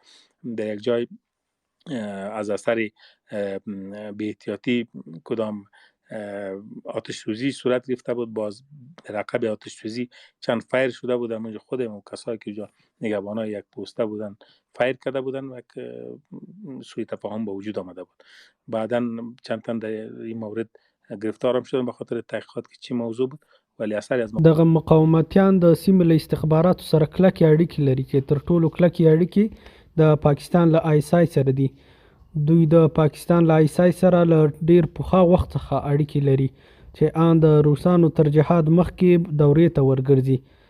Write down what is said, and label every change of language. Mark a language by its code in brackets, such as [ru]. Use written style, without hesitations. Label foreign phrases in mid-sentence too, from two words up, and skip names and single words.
[fa] در یک جای از اثر بی احتیاطی کدام آتش سوزی صورت گرفته بود، باز در عقب آتش سوزی چند فایر شده بود. همونجا خودمون کسایی که جا نگهبانای یک پوسته بودن فایر کرده بودن و سوء تفاهم به وجود آمده بود. بعداً چند تن در این مورد گرفتار هم شدن به خاطر تحقیقات که چی موضوع بود، ولی اثر از [ps] دغه مقاومتیان د سیمې له استخباراتو سره کلکې اړیکې لري چې تر ټولو کلکې اړیکې د پاکستان له آی اس آی سره دي. دوی د پاکستان له آی اس آی سره له ډیر پخوا وخت څخه اړیکې لري چې آن د روسانو تر جهاد مخکې دورې ته ورګرځي.